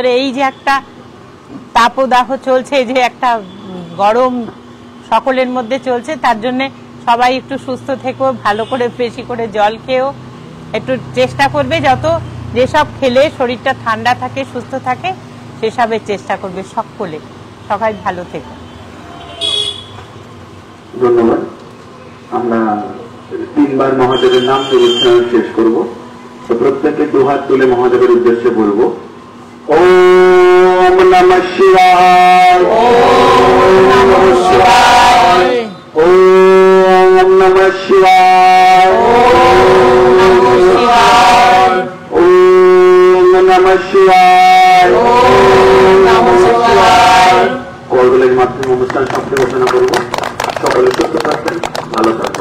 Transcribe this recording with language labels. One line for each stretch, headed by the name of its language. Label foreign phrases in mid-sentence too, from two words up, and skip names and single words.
Bangla: এই যে একটা তাপদাহ চলছে, যে একটা গরম সকলের মধ্যে চলছে, তার জন্য সবাই একটু সুস্থ থেকো, ভালো করে বেশি করে জল খেও, একটু চেষ্টা করবে যত যেসব খেলে শরীরটা ঠান্ডা থাকে সুস্থ থাকে সেসবের চেষ্টা করবে সকলে। সবাই ভালো থেকো। ধন্যবাদ। আমরা 3 বার মহাদেবের নাম অনুষ্ঠান শেষ করব। তো প্রত্যেকে দুহাত তুলে মহাদেবের উদ্দেশ্যে বলবো,
Sanskrit: ওম নমঃ শিবায়, ওম নমঃ শিবায়, ওম নমঃ শিবায়, ওম নমঃ শিবায়, ওম নমঃ শিবায়, ওম নমঃ শিবায়।
Bangla: করগুলোর মাধ্যমে অনুষ্ঠান সমাপ্তি ঘোষণা করব। সকলে সুস্থ থাকবেন, ভালো থাকবেন।